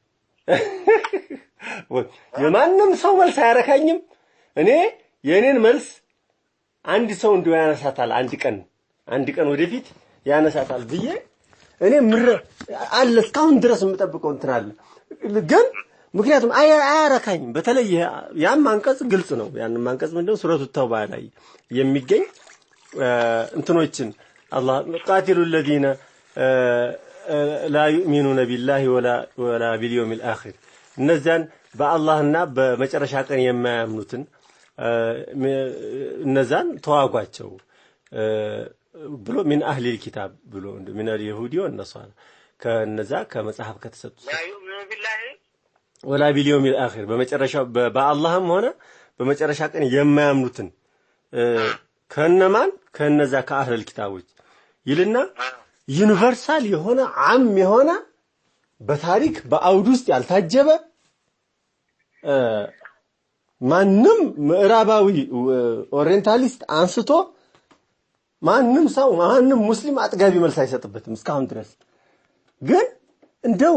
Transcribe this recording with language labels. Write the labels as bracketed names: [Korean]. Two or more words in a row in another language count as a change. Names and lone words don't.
[Amharic] የማንም ሰው መልስ አያረካኝም። እኔ የኔን መልስ አንድ ሰው እንደው ያነሳታል አንድ ቀን ወደፊት ያነሳታል ብዬ እኔ አለ እስካሁን ድረስ የምጠብቀው እንትን አለ። ግን ምክንያቱም አያረካኝም። በተለይ ያም አንቀጽ ግልጽ ነው። ያንም አንቀጽ ምንድነው ሱረቱ ተውባ ላይ የሚገኝ እንትኖችን አላህ [Arabic] قاتلوا الذين لا يؤمنون بالله ولا باليوم الآخر [Amharic] እነዛን በአላህና በመጨረሻ ቀን የማያምኑትን እነዛን ተዋጓቸው ብሎ ምን [Arabic] أهل الكتاب [Amharic] ብሎ ምን [Arabic] اليهود والنصارى [Amharic] ከነዛ ከመጽሐፍ ከተሰጡ [Arabic] لا يؤمن بالله ولا باليوم الآخر [Amharic] በመጨረሻው በአላህም ሆነ በመጨረሻ ቀን የማያምኑትን ከነዛ ከአህሊ الكتابዎች ይልና ዩኒቨርሳል የሆነ ዓም የሆነ በታሪክ በአውድ ውስጥ ያልታጀበ ማንም ምዕራባዊ ኦሪየንታሊስት አንስቶ ማንም ሙስሊም አጥጋቢ መልስ አይሰጥበትም እስካሁን ድረስ። ግን እንደው